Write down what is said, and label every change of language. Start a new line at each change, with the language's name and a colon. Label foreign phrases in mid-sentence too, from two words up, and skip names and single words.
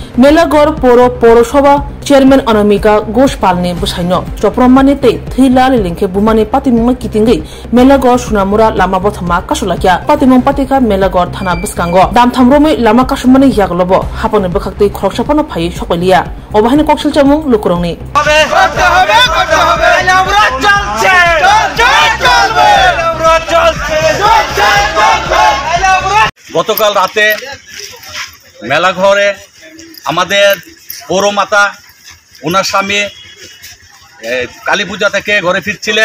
Kok Borok: मेलागढ़ पौरसभा चेयरमैन अनामिका घोषपालनि बसाइनो चप्रमानि ते थैला लिंखे बुमानि पातिमुंग कितिंगै मेलागढ़ सुनामुरा लामा बथमा कासुलाकिया पातिमुंग पातिका मेलागढ़ थाना बसकांगो दामथामरोमै लामा कासुमानि यागलबो हापनो बखाक्तै खरकसापानो फायै सकलिया अबाहानि कक्सिल चामुं लुकुरंनि
Bangla: গতকাল রাতে মেলাঘরে আমাদের পৌরমাতা ওনার স্বামী কালী পূজা থেকে ঘরে ফিরছিলেন।